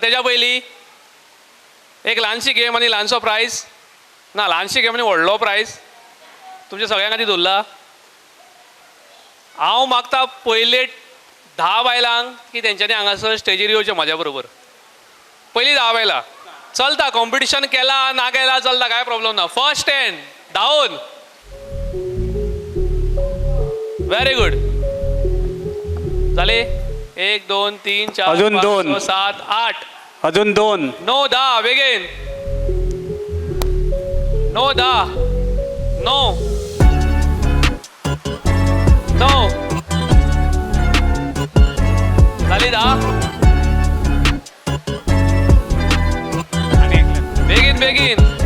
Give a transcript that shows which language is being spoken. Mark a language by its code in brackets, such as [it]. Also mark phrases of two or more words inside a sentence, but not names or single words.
[kok] तेज्या पयलीं एक ल्हानशी गेम आनी ल्हानसो प्रायज, ना ल्हानशी गेम आनी व्हडलो प्रायज तुमच्या सगळ्यां खातीर दवरला. हांव मागता पयले 10 बायलांक की तेंच्यांनी हांगासर स्टेजीर येवचें म्हाज्या बरोबर. पयलीं 10 बायलां चलता. कॉम्पिटिशन केला ना केला चलता, काय प्रॉब्लेम ना. [en] first 10 down. very good. [kok] झाले 1 2 3 4 अजून 5 2. 6 7 8 अजून 2. 9 10 बेगीन 9 10 9 9 झाली 10 बेगीन बेगीन